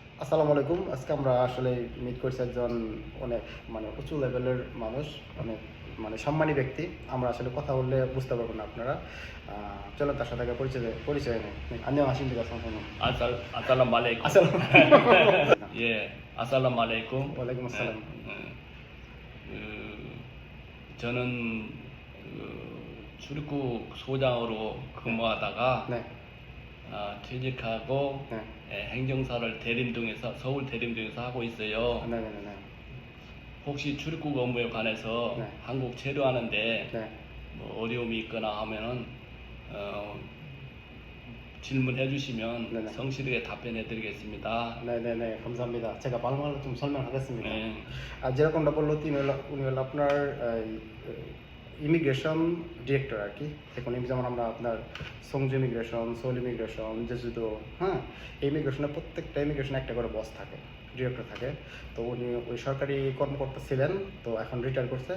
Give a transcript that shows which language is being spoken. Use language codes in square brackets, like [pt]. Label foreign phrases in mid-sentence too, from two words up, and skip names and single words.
[ar] السلام عليكم. [bn] আজকে আমরা আসলে মিট করছি একজন অনেক উঁচু লেভেলের মানুষ, অনেক সম্মানী ব্যক্তি। আমরা আসলে কথা বললে বুঝতে পারবো না আপনারা। চলেন তার সাথে আগে পরিচয় নেই। [ko] 안녕하십니까 선생님. 아살라말레이쿰. [bn] আসসালাম। [ko] 예, 아살라말레이쿰. [ar] وعليكم السلام. [ko] 그, 저는 출입국 소장으로 근무하다가 네. 퇴직하고 네. 행정사를 대림동에서 서울 대림동에서 하고 있어요. 네네네. 혹시 출입국 업무에 관해서 네. 한국 체류하는데 네. 뭐 어려움이 있거나 하면은 질문해 주시면 네네. 성실하게 답변해 드리겠습니다. 네네네. 감사합니다. 제가 바로바로 좀 설명하겠습니다. 네. [bn] যেরকমটা বললো উনি হলো আপনার [en] immigration director [bn] আর কি। এখন যেমন আমরা আপনার সংজু ইমিগ্রেশন, সোল ইমিগ্রেশন, জেজুদো, হ্যাঁ, এই ইমিগ্রেশনের প্রত্যেকটা ইমিগ্রেশনে একটা করে বস থাকে, ডিরেক্টর থাকে। তো উনি ওই সরকারি কর্মকর্তা ছিলেন, তো এখন রিটায়ার করছে।